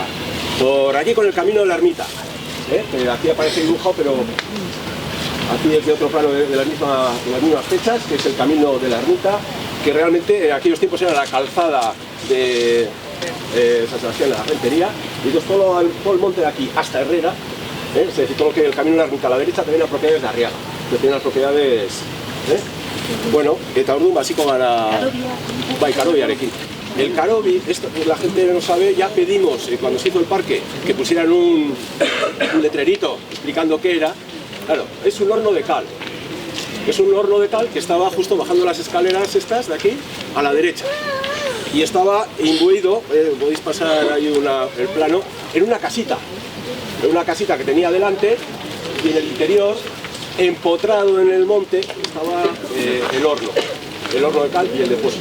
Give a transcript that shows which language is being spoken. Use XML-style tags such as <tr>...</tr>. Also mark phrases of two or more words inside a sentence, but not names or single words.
<es>Por aquí con el camino de la ermita, que aquí aparece dibujado, pero aquí es de otro plano de las mismas fechas, que es el camino de la ermita, que realmente en aquellos tiempos era la calzada de San Sebastián de la Rentería, y entonces todo el monte de aquí hasta Herrera, es decir, todo lo que el camino de la ermita a la derecha también las propiedades de Arriaga, que tienen las propiedades,</es> <eu>bueno, eta orduan basiko gara bai karobiarekin.</eu> <es>El karobi, esto la gente no sabe, ya pedimos cuando se hizo el parque que pusieran un letrerito explicando qué era. Claro, es un horno de cal. Es un horno de cal que estaba justo bajando las escaleras estas de aquí a la derecha. Y estaba imbuido, podéis pasar ahí el plano, en una casita que tenía delante, y en el interior, empotrado en el monte, estaba el horno de cal y el depósito.</es>